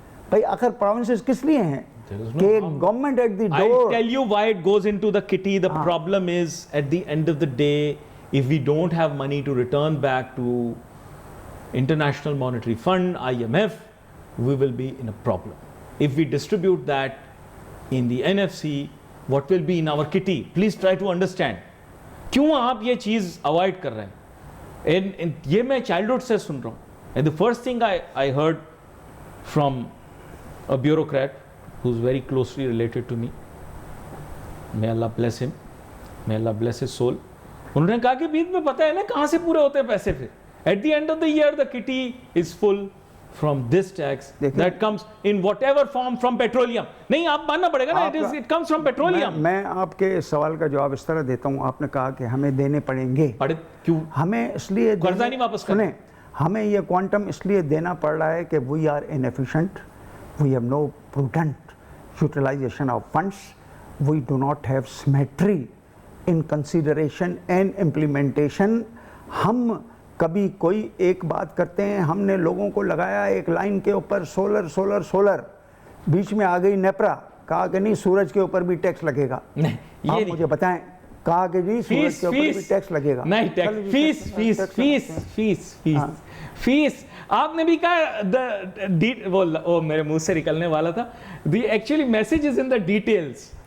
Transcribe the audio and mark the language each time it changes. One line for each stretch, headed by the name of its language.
Urdu: بھائی آخر provinces کس لیے ہیں؟ کہ
English: government at the door. I'll tell you why it goes into the kitty. The problem is at the end of the day, if we don't have money to return back to International Monetary Fund, IMF, we will be in a problem. If we distribute that in the NFC, what will be in our kitty? Please try to understand.
Urdu: کیوں آپ یہ چیز avoid کر رہے ہیں؟ یہ میں childhood سے سن رہا ہوں.
English: And the first thing I heard from a bureaucrat who's very closely related to me, may Allah bless him, may Allah bless his soul,
Urdu: انہوں نے کہا کہ بیچ میں پتہ ہے نا کہاں سے پورے ہوتے ہیں پیسے پھر.
English: At the end of the year, the kitty is full from this tax that comes in whatever form from petroleum.
Urdu: نہیں آپ ماننا پڑے گا نا,
English: it comes from petroleum.
Urdu: میں آپ کے سوال کا جواب اس طرح دیتا ہوں. آپ نے کہا کہ ہمیں دینے پڑیں گے. کیوں؟ ہمیں اس لیے قرضہ نہیں واپس کرنا. سنیں, ہمیں یہ کوانٹم اس لیے دینا پڑ رہا ہے کہ
English: we are inefficient, we have no prudent utilization of funds, we do not have symmetry in consideration and implementation.
Urdu: ہم کبھی کوئی ایک بات کرتے ہیں, ہم نے لوگوں کو لگایا ایک لائن کے اوپر سولر سولر سولر, بیچ میں آ گئی نیپرا, کہا کہ نہیں سورج کے اوپر بھی ٹیکس لگے گا. آپ مجھے بتائیں کہا کہ جی سورج کے اوپر بھی ٹیکس لگے گا. نہیں tax, face face face face face face آپ نے بھی کہا, وہ میرے منہ سے نکلنے والا تھا,
English: The actually message is in the details.